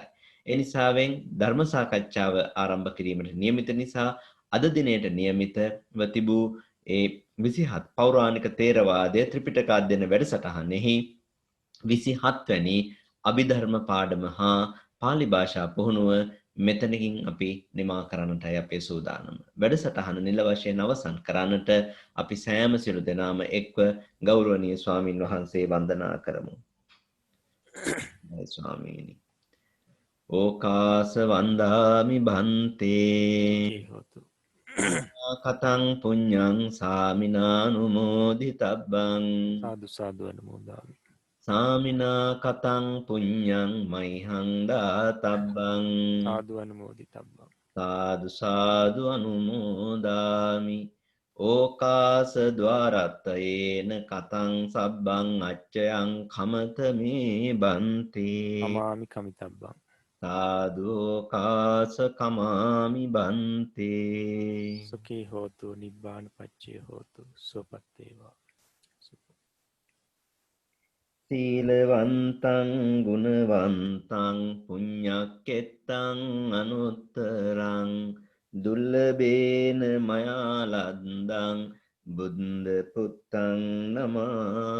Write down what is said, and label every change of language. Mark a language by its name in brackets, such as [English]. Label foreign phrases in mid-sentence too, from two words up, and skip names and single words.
[Sinhala] ඒ නිසාවෙන් ධර්ම සාකච්ඡාව ආරම්භ කිරීමට නියමිත නිසා අද දිනේට නියමිතව තිබූ ඒ 27 පෞරාණික තේරවාදයේ ත්‍රිපිටක අධ්‍යයන වැඩසටහනෙහි 27 වැනි අභිධර්ම පාඩම හා පාලි භාෂා පුහුණුව මෙතනකින් අපි නිමා කරන්නටයි අපේ සූදානම. වැඩසටහන නිල වශයෙන් අවසන් කරන්නට අපි සෑම සියලු දෙනාම එක්ව ගෞරවනීය ස්වාමින් වහන්සේ වන්දනා කරමු. ස්වාමීනි. [Pali] ඕකාස වන්දාමි බන්තේ කතං පුඤ්ඤං සාමිනානුමෝදිතබ්බං සාදු සාදු අනුමෝදාමි. සාමිනා කතං පුඤ්ඤං මයිහං දාතබ්බං සාදු අනුමෝදිතබ්බං. සාදු සාදු අනුමෝදාමි. ඕකාස ద్వාරත්තයේන කතං සබ්බං අච්චයං කමත මේ බන්තේ අමාමි කමිතබ්බං. සාදු කාස කමාමි බන්තේ සුඛී හෝතු නිබ්බාන පච්චේ හෝතු [Sinhala] සුවපත් වේවා. [Pali] සීලවන්තං ගුණවන්තං පුඤ්ඤක්කෙත්තං අනුත්තරං දුර්ලභේන මයා ලද්දං බුද්ධ පුත්තං නමාමහං